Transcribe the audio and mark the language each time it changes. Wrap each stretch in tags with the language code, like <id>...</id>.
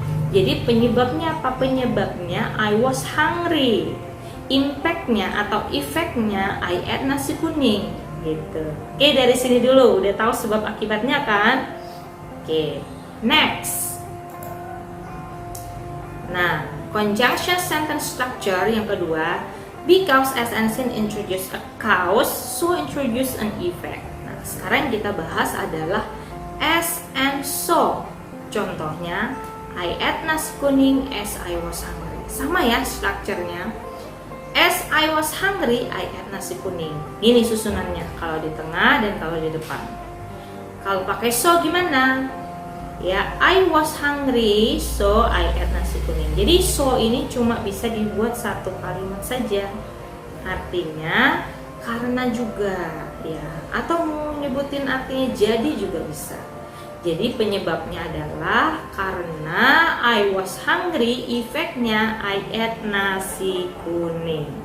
<id>Jadi penyebabnya apa? Penyebabnya</id> <en>I was hungry.</en> <id>Impactnya atau efeknya</id> <en>I ate</en> <id>nasi kuning dari sini dulu udah tahu sebab akibatnya kan?</id> <en>Next. Nah, conjunction sentence structure</en> <id>yang kedua,</id> <en>because, as, and since introduce a cause, so introduce an effect.</en> <id>Nah, sekarang yang kita bahas adalah as and so. Contohnya</id> <en>I ate nasi kuning as I was hungry.</en> <id>Sama strukturnya.</id> <en>As I was hungry, I ate nasi kuning.</en> <id>Ini susunannya kalau di tengah dan kalau di depan. Kalau pakai so gimana?</id> <en>I was hungry, so I ate nasi kuning.</en> <id>Jadi so ini cuma bisa dibuat satu kalimat saja. Artinya karena juga atau mau nyebutin artinya jadi juga bisa. Jadi penyebabnya adalah karena</id> <en>I was hungry,</en> <id>efeknya</id> <en>I ate nasi kuning.</en>